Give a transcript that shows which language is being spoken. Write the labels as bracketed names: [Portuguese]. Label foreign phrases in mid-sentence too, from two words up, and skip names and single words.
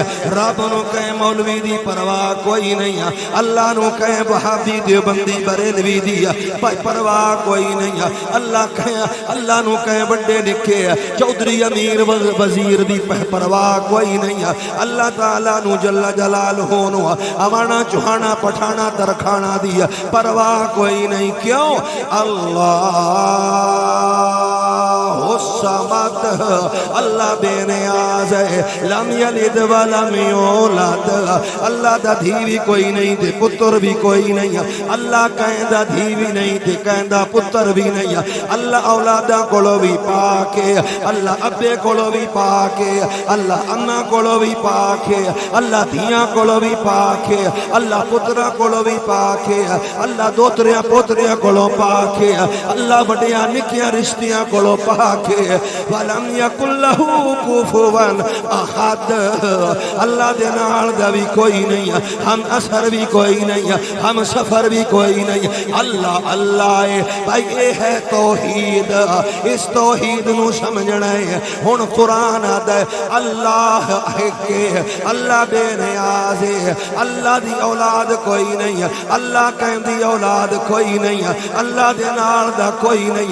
[Punjabi] رب نو کہیں مولوی دی پرواہ کوئی نہیں, اللہ نو کہیں وہابی دیوبندی بریلوی دی پرواہ کوئی نہیں. اللہ کہیں, اللہ نو کہیں بڑے نکے چودھری امیر وزیر دی پرواہ کوئی نہیں. اللہ تعالیٰ نو جل جلالہ نو امانا چوہانا پٹھانا ترکھانا دی پرواہ کوئی نہیں. کیوں؟ [Arabic] اللہ الصمد, [Urdu] اللہ بے نیاز ہے, [Arabic] لم یلد ولم یولد, [Punjabi] اللہ دا دھی کوئی نہیں تے پتر بھی کوئی نہیں. اللہ کہیں دا دھی بھی نہیں تے کہیں دا پتر بھی نہیں. اللہ اولادہ کولو بھی پاکے, اللہ ابے کولو بھی پاکے, اللہ اماں کولو بھی پاکے, اللہ دھیاں کولو بھی پاکے, اللہ پترہ کولو بھی پاکے, اللہ دوتریاں پوتریاں کولو پاکے, اللہ بڑیاں نکیاں رشتیاں کولو پاکے. [Arabic] وَلَمْ يَكُنْ لَهُ كُفُوًا أَحَدٌ, [Punjabi] اللہ دے نال دا بھی کوئی نہیں, ہم اثر بھی کوئی نہیں, ہم سفر بھی کوئی نہیں. [Urdu] اللہ اللہ ہے بھائی, یہ ہے توحید. [Punjabi] اس توحید نو سمجھنا ہے. ہن قرآن [Urdu] آتا ہے [Punjabi] اللہ ہے, اللہ بے نیاز ہے, اللہ دی اولاد کوئی نہیں, اللہ کہیں دی اولاد کوئی نہیں, اللہ دے نال دا کوئی نہیں.